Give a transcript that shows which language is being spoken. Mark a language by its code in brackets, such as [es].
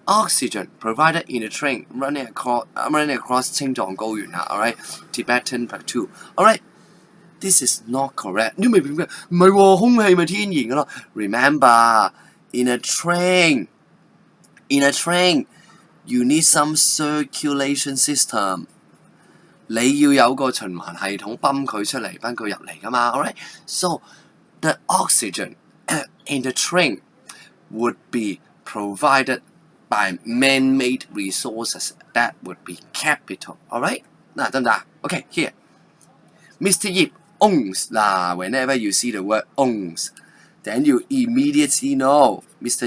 [en] Oxygen provided in a train running across 青藏高原啊 alright? Tibetan plateau, alright? This is not correct. [yue] 你明唔明咩？唔係喎，空氣咪天然嘅咯。 [en] Remember, in a train, you need some circulation system. [yue] 你要有個循環系統泵佢出嚟，泵佢入嚟㗎嘛。 [en] Alright? So, the oxygen in the train would be provided by man-made resources. That would be capital. Alright? [yue] 嗱，得唔得？ [en] Okay, here. Mr. Yip owns. Whenever you see the word owns, then you immediately know Mr.